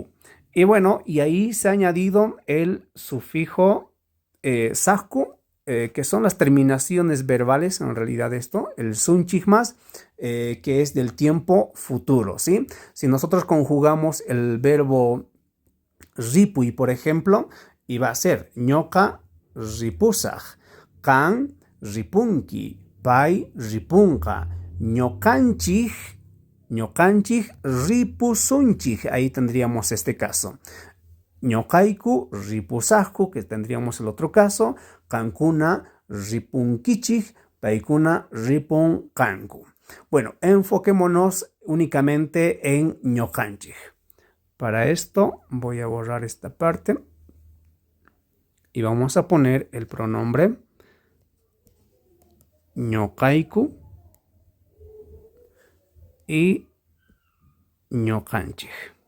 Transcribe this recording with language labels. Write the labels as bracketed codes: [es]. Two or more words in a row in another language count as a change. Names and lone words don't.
[es] Y bueno, y ahí se ha añadido el sufijo sasku, que son las terminaciones verbales, en realidad esto, el sunchigmas, que es del tiempo futuro, ¿sí? Si nosotros conjugamos el verbo ripui, por ejemplo, y va a ser [qu] ñoka ripusaj, kan ripunki, pai ripunka, ñokanchij ripusunchij. [es] Ahí tendríamos este caso. [qu] Ñokaiku ripusajku, [es] que tendríamos el otro caso. [qu] Kankuna ripunkichij, paikuna ripunkanku. [es] Bueno, enfoquémonos únicamente en ñokanchij. Para esto voy a borrar esta parte y vamos a poner el pronombre ñokaiku y ñokanchij.